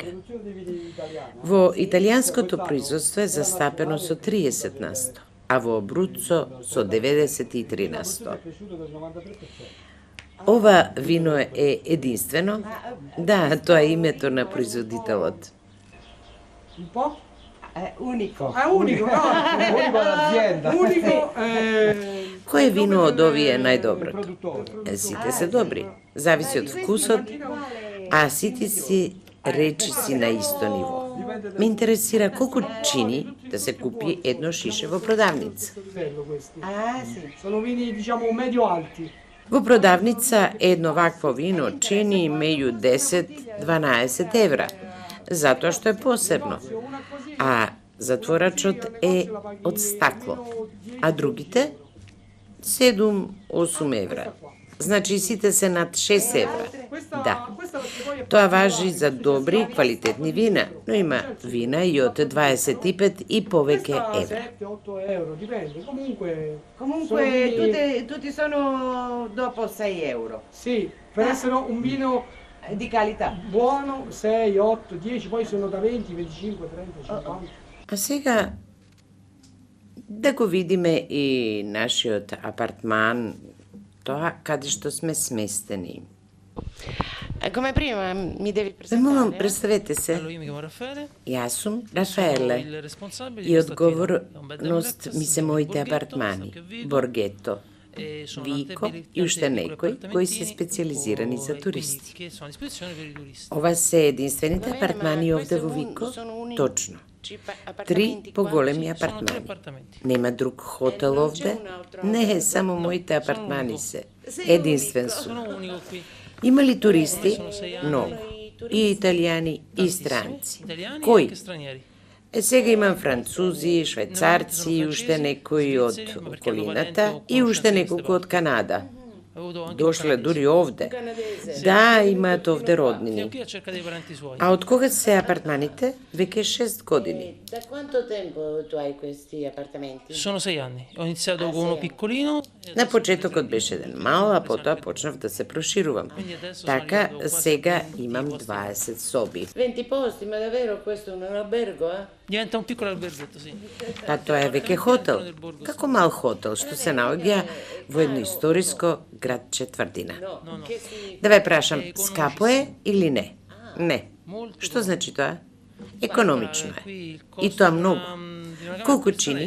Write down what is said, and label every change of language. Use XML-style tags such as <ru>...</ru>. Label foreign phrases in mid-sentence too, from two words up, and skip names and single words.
<mk>Во италијанското производство е застапено со 30%, а во Абруцо со 93%. Ова вино е единствено? Да, тоа е името на производителот.</mk> <it>Unico. Unico, no? Unico l'azienda. Unico</it> <mk>Кој вино од овие е најдоброто? Сите се добри. Зависи од вкусот, а сите си речиси на исто ниво. Ме интересира колку чини да се купи едно шише во продавница.</mk> <it>Sono vini, diciamo, medio-alti.</it> <mk>Во продавница едно вакво вино чини меѓу 10-12 евра, затоа што е посебно, а затворачот е од стакло, а другите 7-8 евра. Значи сите се над 6 евра. Да, тоа важи за добри и квалитетни вина, но има вина и од 25 и повеќе евра.</mk> <it>7-8 euro, dipende. Comunque tutti sono dopo 6 euro. Sì, per essere un vino di qualità. Buono, 6, 8, 10, poi sono da 20, 25, 30, 50.</it> <mk>А сега да го видиме и нашиот апартман, тоа каде што сме сместени.</mk> <it>Come prima mi devi</it> <mk>Молам,</mk> <it>presentare?</it> <mk>представете се.</mk> <it>Allora, io mi chiamo Raffaele,</it> <mk>Јас сум</mk> <it>sono</it> <mk>Рафаеле</mk> <it>il responsabile di</it> <mk>и</mk> <it>questa attività.</it> <mk>одговорност</mk> <it>È un bed and breakfast</it> <mk>ми се</mk> <it>in</it> <mk>моите</mk> <it>Borghetto,</it> <mk>апартмани,</mk> <it>San Chiovico,</it> <mk>Боргето,</mk> <it>e sono</it> <mk>Вико</mk> <it>tante</it> <mk>и уште</mk> <it>piccoli</it> <mk>некои кои се</mk> <it>appartamentini,</it> <mk>специализирани за</mk> <it>quindi</it> <mk>туристи.</mk> <it>che sono a disposizione per i turisti.</it> <mk>Ова се единствените апартмани овде во Вико? Точно. 3 поголеми</mk> <it>Sono 3</it> <mk>апартмани.</mk> <it>appartamenti.</it> <mk>Нема друг хотел овде? Не, само моите апартмани се. Единствен сум.</mk> <it>Sono unico qui.</it> <mk>Има ли туристи?</mk> <it>Sono 6 anni.</it> <mk>Многу. И италијани, и</mk> <it>Tantissimi.</it> <mk>странци.</mk> <it>Italiani e</it> <mk>Кои?</mk> <it>anche stranieri.</it> <mk>Сега имам французи, швајцарци и уште некои од околината и уште неколку од Канада.</mk> <it>Ho avuto anche</it> <mk>Дошле</mk> <it>un</it> <mk>дури овде. Да, имаат овде</mk> <it>canadese.</it> <mk>роднини.</mk> <it>Qui a cerca dei parenti suoi.</it> <mk>А од кога се апартманите? Веќе 6 години.</mk> <it>Da quanto tempo tu hai questi appartamenti? Sono 6 anni. Ho iniziato con uno piccolino. E</it> <mk>На</mk> <it>adesso</it> <mk>почетокот беше еден мал, а потоа почнав да се проширувам. Така, сега имам 20 соби.</mk> <it>20 posti, ma davvero questo è un albergo, eh? diventa un piccolo alberghetto, sì.</it> <mk>Па тоа е веќе хотел. Како мал хотел, што се наоѓа во едно историско градче тврдина. Да ве прашам, скапо е или не? Не. Што значи тоа? Економично е. И тоа многу. Колку чини?</mk>